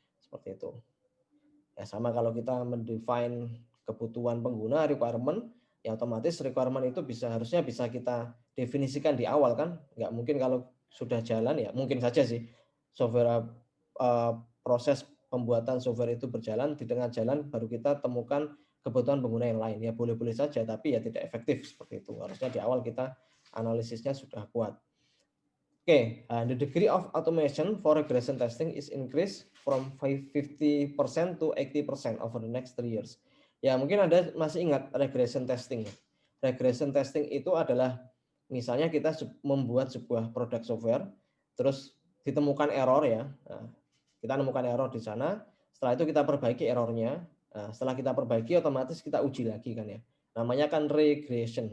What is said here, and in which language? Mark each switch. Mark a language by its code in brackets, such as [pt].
[id] Seperti itu. Ya sama kalau kita mendefine kebutuhan pengguna requirement, ya otomatis requirement itu harusnya bisa kita definisikan di awal kan. Nggak mungkin kalau sudah jalan ya mungkin saja sih software proses pembuatan software itu berjalan, di tengah jalan baru kita temukan kebutuhan pengguna yang lain. Ya boleh-boleh saja tapi ya tidak efektif seperti itu. Harusnya di awal kita analisisnya sudah kuat. [en] Okay, the degree of automation for regression testing is increased from 50% to 80% over the next 3 years. [id] Ya, mungkin Anda masih ingat regression testing. Regression testing itu adalah misalnya kita membuat sebuah produk software, terus ditemukan error ya. Nah, kita menemukan error di sana, setelah itu kita perbaiki errornya. Nah, setelah kita perbaiki otomatis kita uji lagi kan ya. Namanya kan regression.